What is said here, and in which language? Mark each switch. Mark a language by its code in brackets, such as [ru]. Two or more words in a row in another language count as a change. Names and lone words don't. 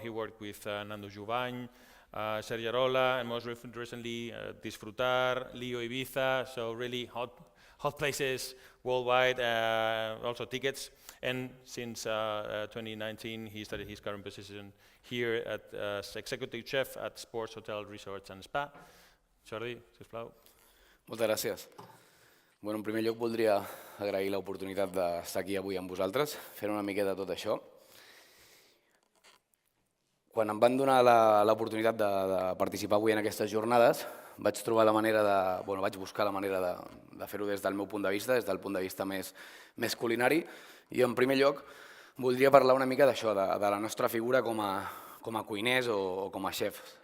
[en] He worked with Nando Juvany, Sergio Arola, and most recently Disfrutar, Leo Ibiza, so really hot places worldwide, also tickets. And since 2019, he started his current position here as executive chef at Sports, Hotel, Resorts and Spa. [ca] Jordi, sisplau. Moltes gràcies. Bueno, en primer lloc voldria agrair l'oportunitat d'estar aquí avui amb vosaltres, fer una miqueta tot això. Quan em van donar l'oportunitat de participar avui en aquestes jornades, vaig buscar la manera de fer-ho des del meu punt de vista, des del punt de vista més culinari, i en primer lloc voldria parlar una mica d'això, de la nostra figura com a cuiners o com a xefs.